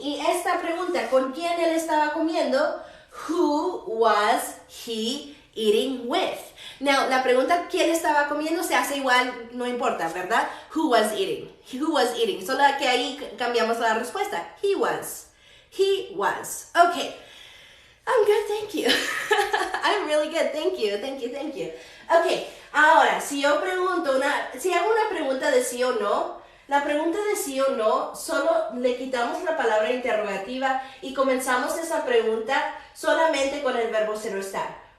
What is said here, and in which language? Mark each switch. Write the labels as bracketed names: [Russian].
[Spanish] Y esta pregunta, ¿con quién él estaba comiendo? [English] Who was he eating with? [Spanish] Now, la pregunta ¿quién estaba comiendo? Se hace igual, no importa, ¿verdad? [English] Who was eating? Who was eating? [Spanish] Solo que ahí cambiamos la respuesta. [English] He was. He was. Okay. I'm good, thank you. I'm really good, thank you. [Spanish] Okay, ahora, si hago una pregunta de sí o no, la pregunta de sí o no, solo le quitamos la palabra interrogativa y comenzamos esa pregunta solamente con el verbo ser o estar.